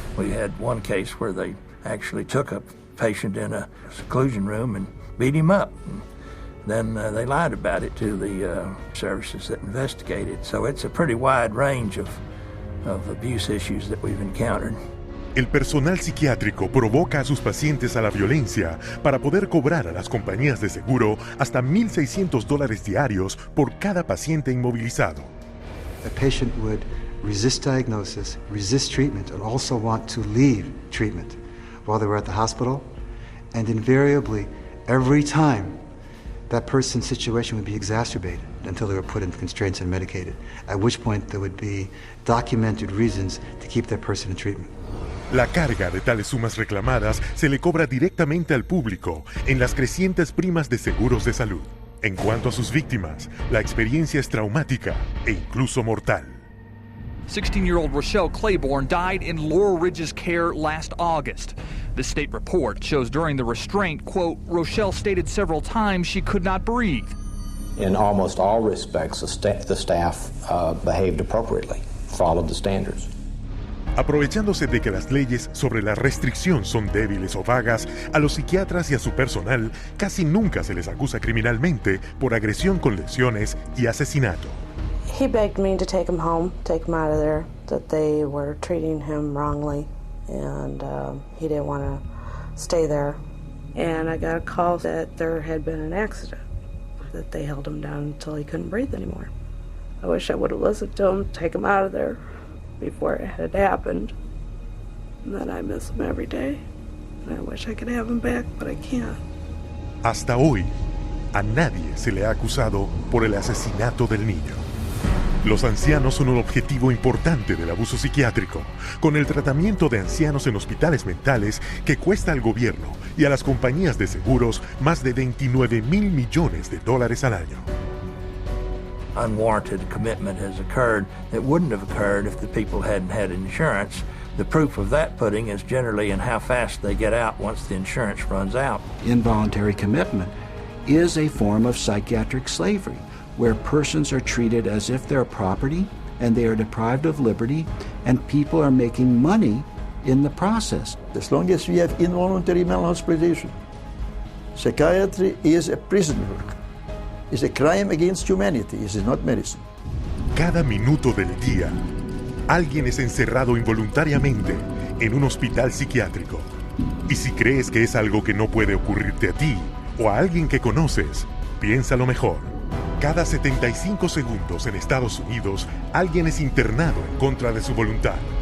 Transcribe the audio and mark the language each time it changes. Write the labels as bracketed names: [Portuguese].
[English] We had one case where they actually took a patient in a seclusion room and beat him up. And then they lied about it to the services that investigated. So it's a pretty wide range of abuse issues that we've encountered. [Spanish] El personal psiquiátrico provoca a sus pacientes a la violencia para poder cobrar a las compañías de seguro hasta $1,600 diarios por cada paciente inmovilizado. [English] A patient would resist diagnosis, resist treatment, and also want to leave treatment while they were at the hospital. And invariably, every time, that person's situation would be exacerbated until they were put in constraints and medicated, at which point there would be documented reasons to keep that person in treatment. [Spanish] La carga de tales sumas reclamadas se le cobra directamente al público en las crecientes primas de seguros de salud. En cuanto a sus víctimas, la experiencia es traumática e incluso mortal. [English] 16-year-old Rochelle Claiborne died in Laurel Ridge's care last August. The state report shows during the restraint, quote, Rochelle stated several times she could not breathe. In almost all respects, the staff behaved appropriately, followed the standards. [Spanish] Aprovechándose de que las leyes sobre la restricción son débiles o vagas, a los psiquiatras y a su personal casi nunca se les acusa criminalmente por agresión con lesiones y asesinato. [English] He begged me to take him home, take him out of there, that they were treating him wrongly, and he didn't want to stay there. And I got a call that there had been an accident, that they held him down until he couldn't breathe anymore. I wish I would have listened to him, take him out of there before it had happened. And then I miss him every day. And I wish I could have him back, but I can't. [Spanish] Hasta hoy, a nadie se le ha acusado por el asesinato del niño. Los ancianos son un objetivo importante del abuso psiquiátrico, con el tratamiento de ancianos en hospitales mentales que cuesta al gobierno y a las compañías de seguros más de $29 mil millones al año. [English] Unwarranted commitment has occurred that wouldn't have occurred if the people hadn't had insurance. The proof of that pudding is generally in how fast they get out once the insurance runs out. Involuntary commitment is a form of psychiatric slavery, where persons are treated as if they're property and they are deprived of liberty, and people are making money in the process. As long as we have involuntary mental hospitalization, psychiatry is a prison work. It's a crime against humanity. It is not medicine. [Spanish] Cada minuto del día, alguien es encerrado involuntariamente en un hospital psiquiátrico. Y si crees que es algo que no puede ocurrirte a ti, o a alguien que conoces, piénsalo mejor. Cada 75 segundos en Estados Unidos, alguien es internado en contra de su voluntad.